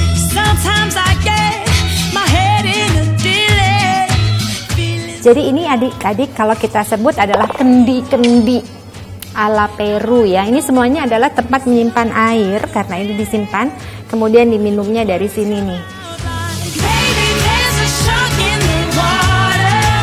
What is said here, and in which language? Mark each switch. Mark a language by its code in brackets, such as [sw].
[en] Sometimes I get my head in a delay. [id] Jadi ini adik-adik kalau kita sebut adalah kendi-kendi ala Peru ya. Ini semuanya adalah tempat menyimpan air karena ini disimpan kemudian diminumnya dari sini nih. [en] Maybe there's a shark in the water.